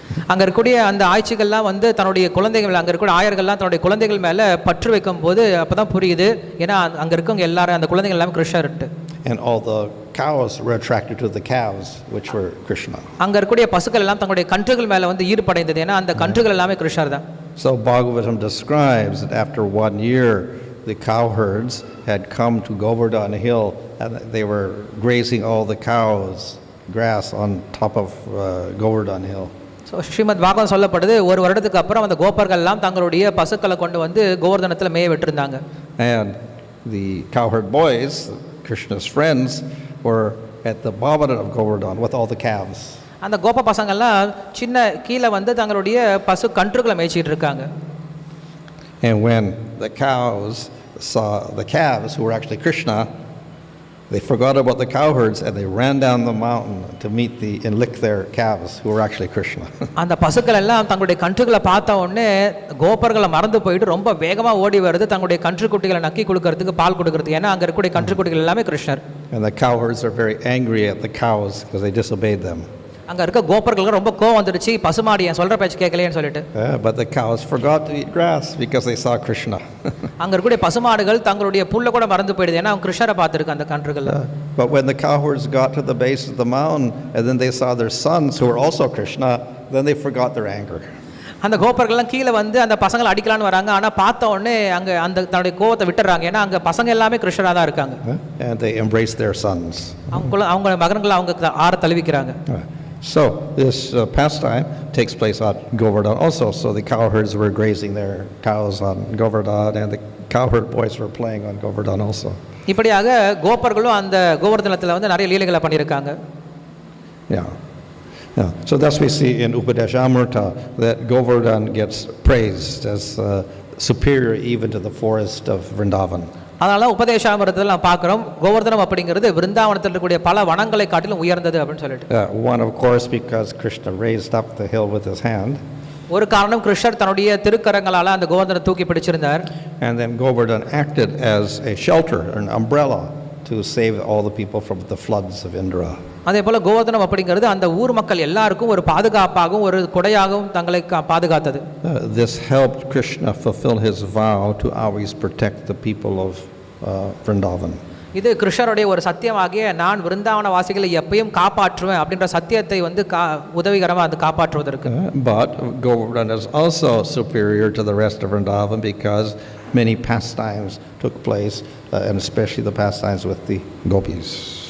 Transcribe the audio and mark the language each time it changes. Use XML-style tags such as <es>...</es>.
<ta>அங்கே இருக்கக்கூடிய அந்த ஆய்ச்சிகள்லாம் வந்து தன்னுடைய குழந்தைகள், அங்கே இருக்கக்கூடிய ஆயர்கள்லாம் தன்னுடைய குழந்தைகள் மேலே பற்று வைக்கும் போது அப்போ தான் புரியுது, ஏன்னா அங்கே இருக்கவங்க எல்லாரும் அந்த குழந்தைகள் எல்லாமே கிருஷ்ணர்ட்டு.</ta> <en>And all the cows were attracted to the calves, which were Krishna.</en> <ta>அங்கே இருக்கக்கூடிய பசுக்கள் எல்லாம் தங்களுடைய கன்றுகள் மேலே வந்து ஈடுபடைந்தது, ஏன்னா அந்த கன்றுகள் எல்லாமே கிருஷ்ணர் தான்.</ta> <en>So Bhagavatam describes that after 1 year, the cowherds had come to Govardhan hill and they were grazing all the cows grass on top of Govardhan hill.</en> <ta>So Srimad Bhagavatam சொல்லப்படுது, ஒரு வருடத்துக்கு அப்புறம் அந்த கோபர்கள் எல்லாம் தங்களுடைய பசுக்களை கொண்டு வந்து கோவர்தனத்தில் மேய விட்டுருந்தாங்க.</ta> <en>And the cowherd boys, Krishna's friends, were at the bhavana of Govardhan with all the calves.</en> <ta>அந்த கோப பசங்கள்லாம் சின்ன கீழே வந்து தங்களுடைய பசு கன்றுகளை மேய்ச்சிட்டு இருக்காங்க.</ta> <en>And when the cows saw the calves, who were actually Krishna, They forgot about the cowherds and they ran down the mountain to meet and lick their calves who were actually Krishna.</en> <ta>அந்த பசுக்கள் எல்லாம் தங்களுடைய கன்றுகளை பார்த்த உடனே கோபர்களை மறந்து போயிட்டு ரொம்ப வேகமாக ஓடி வருது தங்களுடைய கன்றுக்குட்டிகளை நக்கி கொடுக்கறதுக்கு பால் கொடுக்கறதுக்கு. ஏன்னா அங்கே இருக்கக்கூடிய கன்றுக்குட்டிகள் எல்லாமே கிருஷ்ணர்.</ta> <en>And the cowherds are very angry at the cows because they disobeyed them.</en> <ta>அங்கே இருக்க கோபர்களுக்கு ரொம்ப கோவம் வந்துடுச்சு, பசுமாடி என் சொல்கிற பேச்சு கேட்கலையேன்னு சொல்லிட்டு.</ta> <en>But the cows forgot to eat grass because they saw Krishna.</en> <ta>அங்கே இருக்கக்கூடிய பசுமாடுகள் தங்களுடைய புல்லை கூட மறந்து போயிடுது, ஏன்னா அவங்க கிருஷ்ணரை பார்த்துருக்கு அந்த கன்றுகள்.</ta> <en>But when the cowherds got to the base of the mountain and then they saw their sons who were also Krishna, then they forgot their anger.</en> <ta>அந்த கோபர்கள்லாம் கீழே வந்து அந்த பசங்களை அடிக்கலான்னு வராங்க, ஆனால் பார்த்த உடனே அங்கே அந்த தன்னுடைய கோவத்தை விட்டுறாங்க, ஏன்னா அங்கே பசங்க எல்லாமே கிருஷ்ணராக தான் இருக்காங்க.</ta> <en>And they embraced their sons.</en> <ta>அவங்க மகன்களை அவங்க ஆற தழுவிக்கிறாங்க.</ta> <en>So this pastime takes place on Govardhan also. So the cowherds were grazing their cows on Govardhan and the cowherd boys were playing on Govardhan also.</en> <ta>இப்படியாக கோபர்களும் அந்த கோவர்தனத்தில் வந்து நிறைய லீலைகளை பண்ணியிருக்காங்க. Yeah.</ta> <en>So thus we see in Upadeshamrita that Govardhan gets praised as superior even to the forest of Vrindavan.</en> <ta>அதனால உபதேசாமிரதத்தில் நாம் பார்க்குறோம் கோவர்தனம் அப்படிங்கிறது விருந்தாவனத்தில் இருக்கக்கூடிய பல வனங்களை காட்டிலும் உயர்ந்தது அப்படின்னு சொல்லிட்டு.</ta> <en>One of course because Krishna raised up the hill with his hand.</en> <ta>ஒரு காரணம் கிருஷ்ணர் தன்னுடைய திருக்கரங்களால் அந்த கோவர்தனை தூக்கி பிடிச்சிருந்தார்.</ta> <en>And then Govardhan acted as a shelter, an umbrella to save all the people from the floods of Indra.</en> <ta>அதே போல கோவர்தனம் அப்படிங்கிறது அந்த ஊர் மக்கள் எல்லாருக்கும் ஒரு பாதுகாப்பாகவும் ஒரு கொடையாகவும் தங்களை பாதுகாத்தது.</ta> <en>This helped Krishna fulfill his vow to always protect the people of Vrindavan.</en> <ta>இது கிருஷ்ணருடைய ஒரு சத்தியமாகிய நான் விருந்தாவன வாசிகளை எப்பயும் காப்பாற்றுவேன் அப்படின்ற சத்தியத்தை வந்து உதவிகரமாக அது காப்பாற்றுவதற்கு.</ta> <en>But Govardhan is also superior to the rest of Vrindavan because many pastimes took place and especially the pastimes with the gopis.</en>